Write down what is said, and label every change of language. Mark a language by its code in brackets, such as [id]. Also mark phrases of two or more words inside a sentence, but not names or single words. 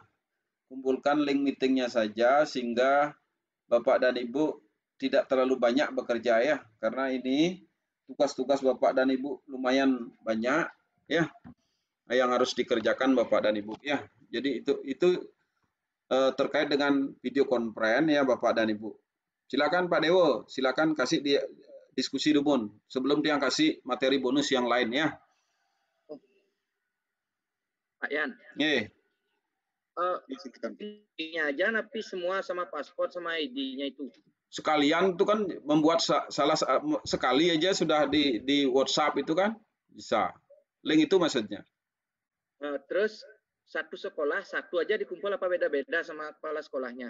[id] Kumpulkan link meetingnya saja sehingga Bapak dan Ibu tidak terlalu banyak bekerja ya, karena ini tugas-tugas Bapak dan Ibu lumayan banyak ya yang harus dikerjakan Bapak dan Ibu ya. Jadi itu terkait dengan video konferen ya Bapak dan Ibu. Silakan Pak Dewo, silakan kasih dia diskusi dulu sebelum dia kasih materi bonus yang lain ya. Pak Yan. Nggih. Ini aja tapi semua sama paspor sama ID-nya itu. Sekalian itu kan membuat salah sekali aja sudah di WhatsApp itu kan bisa. Link itu maksudnya. Terus satu sekolah satu aja dikumpul apa beda-beda sama kepala sekolahnya?